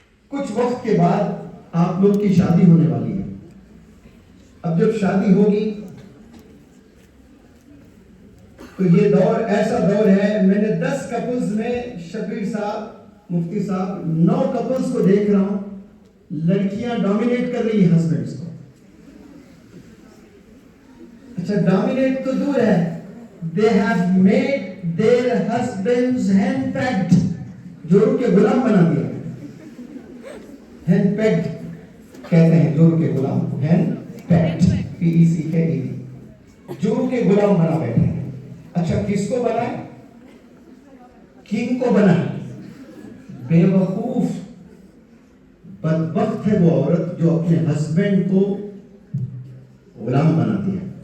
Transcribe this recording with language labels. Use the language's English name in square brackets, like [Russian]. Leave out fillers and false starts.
[Urdu] کچھ وقت کے بعد آپ لوگ کی شادی ہونے والی ہے. اب جب شادی ہوگی تو یہ دور ایسا دور ہے، میں نے 10 کپلز میں شبیر صاحب مفتی صاحب 9 کپلز کو دیکھ رہا ہوں، لڑکیاں ڈومینیٹ کر رہی ہسبینڈز کو. اچھا ڈومینیٹ تو دور ہے، [English] they have made their husbands hand pegged. [Urdu] جورو کے غلام بنا دیا. hand pegged کہتے ہیں جورو کے غلام کو، hand pegged PECKED. جورو کے غلام بنا بیٹھے ہیں. اچھا کس کو بنا ہے؟ کنگ کو بنا ہے. بے وقوف بدبخت ہے وہ عورت جو اپنے ہسبینڈ کو غلام بناتی ہے.